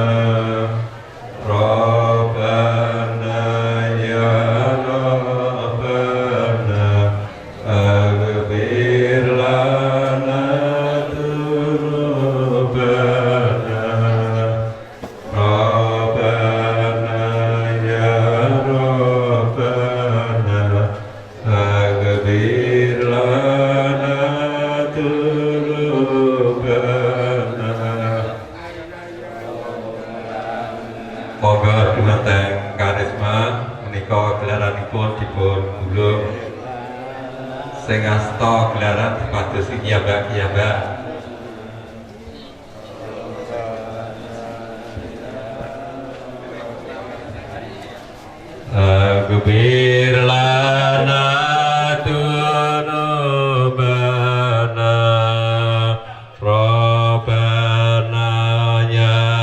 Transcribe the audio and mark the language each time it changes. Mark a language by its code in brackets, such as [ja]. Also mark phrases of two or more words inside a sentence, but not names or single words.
[ar] ربنا يا ربنا اغفر لنا ذنوبنا ربنا يا ربنا اغفر لنا ذنوبنا [jv] Moga dumateng karisma menika gelaranipun dipun gulung sing asta gelaran supados kiyambak-kiyambak [ar] اغفر لنا ذنوبنا ربنا يا